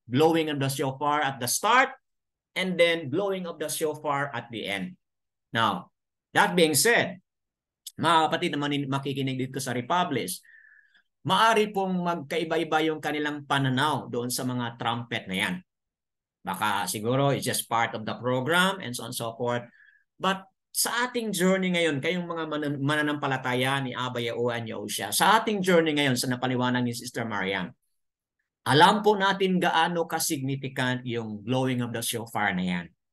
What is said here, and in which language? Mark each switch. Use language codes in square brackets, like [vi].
[en] Blowing of the shofar at the start and then blowing of the shofar at the end. [tl] Now, that being said, mga kapatid na makikinig dito sa Republish, maari pong magkaiba-iba yung kanilang pananaw doon sa mga trumpet na yan. Baka siguro [en] it's just part of the program and so on and so forth. [tl] But sa ating journey ngayon, kayong mga mananampalataya ni Abay Yaowa and Yaosha, sa ating journey ngayon sa napaliwanag ni Sister Mariam, alam po natin gaano ka-significant yung [en] blowing of the shofar [tl] na yan.